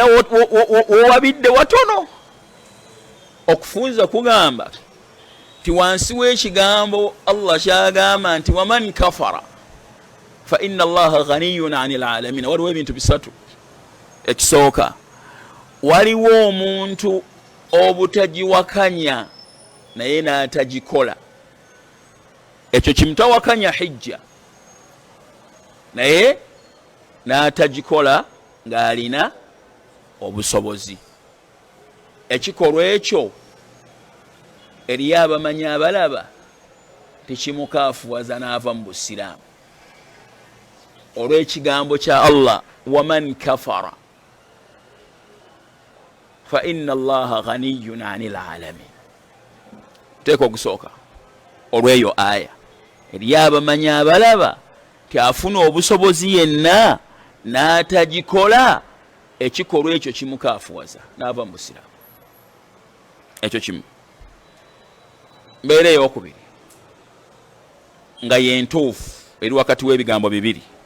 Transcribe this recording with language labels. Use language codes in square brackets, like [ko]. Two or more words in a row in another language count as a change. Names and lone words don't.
[lg] wowabidde watono okufunza kugamba ti wansi w'ekigambo Allah kyagamba nti [ar] ومن كفر فإن الله غني عن العالمين [lg] waliwo ebintu bisatu ekisooka waliwo omuntu obutagiwakanya naye n'atagikola ekyo kimutawakanya hijja naye n'atagikola ng'alina obusobozi ekikolwa ekyo eriyo abamanyi abalaba tekimukaafuwaza n'ava mu busiraamu olw'ekigambo kya Allah [ar] ومن كفر فإن الله غني عن العالمين [lg] teeka ogusooka olw'eyo aya eriyo abamanyi abalaba tiafuna obusobozi yenna n'atagikola ekikolwa ekyo kimukaafuwaza n'ava mu busiraamu ekyo kimu mbeera ey'okubiri nga yentuufu eri wakati w'ebigambo bibiri.